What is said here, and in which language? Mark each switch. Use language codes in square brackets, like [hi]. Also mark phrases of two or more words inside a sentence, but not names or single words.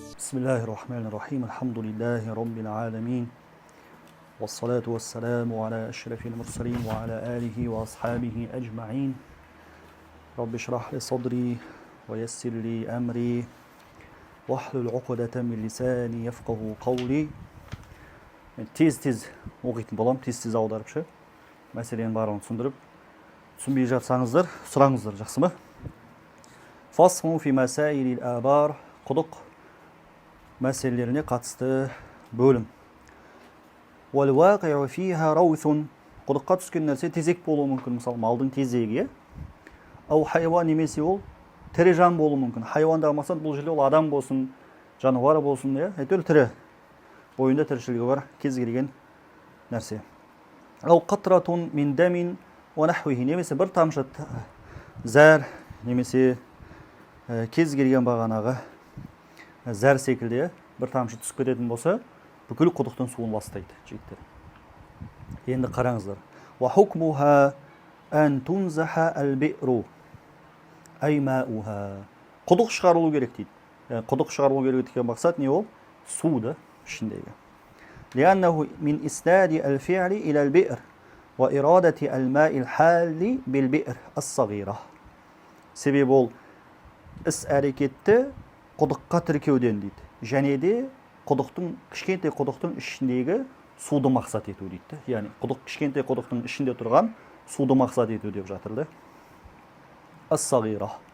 [ar] بسم الله الرحمن الرحيم الحمد لله رب العالمين والصلاة والسلام على أشرف المرسلين وعلى آله وأصحابه أجمعين رب اشرح لي صدري ويسر لي أمري واحلل عقدة من لساني يفقه قولي [kk] tez оқитын болам, тез аударып ше. Мәселенің барлығын түсіндіріп, түсінбей жатсаңыздар, сұраңыздар, жақсы ма? [ar] فصل في مسائل الآبار, [kk] құдық мәселелеріне қатысты бөлім. [ar] والواقع فيها روث, [kk] құдыққа түскен нәрсе тезек болуы мүмкін, мысалы малдың тезегі, [ar] أو حيوان [kk] немесе ол тірі жан болуы мүмкін. Хайуандағы мақсат бұл жерде ол адам болсын, жануар болсын, әйтеуір тірі. Бойында тіршілігі бар кез келген нәрсе. [ar] أو قطرة من دم ونحوه, [kk] немесе бір тамшы зәр, немесе кез келген бағанағы зәр секілді бір тамшы түсіп кететін болса, бүкіл құдықтың суын ластайды, жігіттер. Енді қараңыздар. [ar] وحكمها أن تنزح البئر أي ماؤها. [kk] Құдық шығарылу керек дейді. Құдық шығарылу керек деген мақсат не ол? Суды ішіндегі. [ar] لأنه من إسناد الفعل إلى البئر وإرادة الماء الحال بالبئر الصغيرة. [kk] Себебі ол іс әрекетті құдыққа тіркеуден дейді. Және де кішкентай құдықтың ішіндегі суды мақсат ету дейді. Яғни кішкентай құдықтың ішінде тұрған суды мақсат ету деп жатырды. Ас-сағира.